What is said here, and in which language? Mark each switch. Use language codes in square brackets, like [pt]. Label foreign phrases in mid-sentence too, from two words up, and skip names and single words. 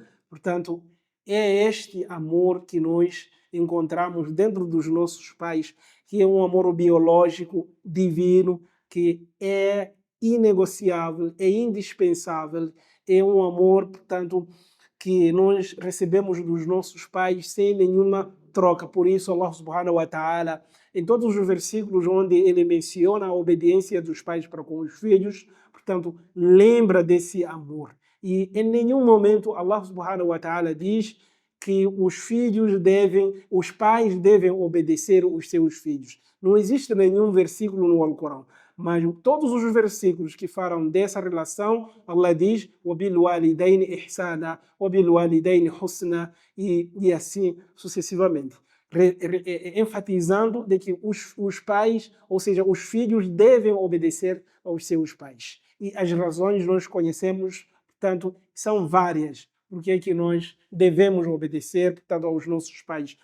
[pt] Portanto, é este amor que nós encontramos dentro dos nossos pais, que é um amor biológico, divino, que é inegociável, é indispensável, é um amor, portanto, que nós recebemos dos nossos pais sem nenhuma troca. Por isso, [ar] الله سبحانه وتعالى, [pt] em todos os versículos onde ele menciona a obediência dos pais para com os filhos, portanto, lembra desse amor. E em nenhum momento Allah [ar] سبحانه وتعالى [pt] diz que os pais devem obedecer os seus filhos. Não existe nenhum versículo no Alcorão. Mas todos os versículos que falam dessa relação, Allah diz [ar] وَبِالْوَالِدَيْنِ إِحْسَانًا وَبِالْوَالِدَيْنِ حُسْنًا [pt] e assim sucessivamente. Enfatizando de que os pais, ou seja, os filhos devem obedecer aos seus pais. E as razões nós conhecemos, portanto, são várias. Porque é que nós devemos obedecer, portanto, aos nossos pais.